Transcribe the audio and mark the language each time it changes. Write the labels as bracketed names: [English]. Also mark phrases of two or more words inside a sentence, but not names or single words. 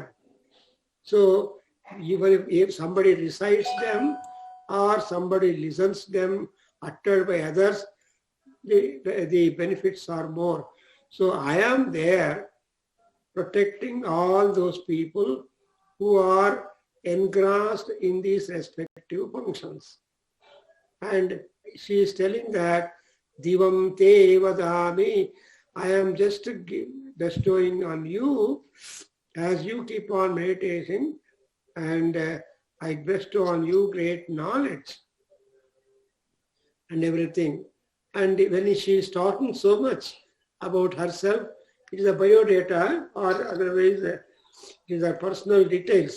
[English] So even if somebody recites them or somebody listens them uttered by others, the benefits are more. So I am there protecting all those people who are engrossed in these respective functions. And she is telling that [Sanskrit] दिवं ते वदामि, [English] I am just bestowing on you as you keep on meditating, and I bestow on you great knowledge and everything. And when she is talking so much about herself, it is a biodata, or otherwise it is her personal details.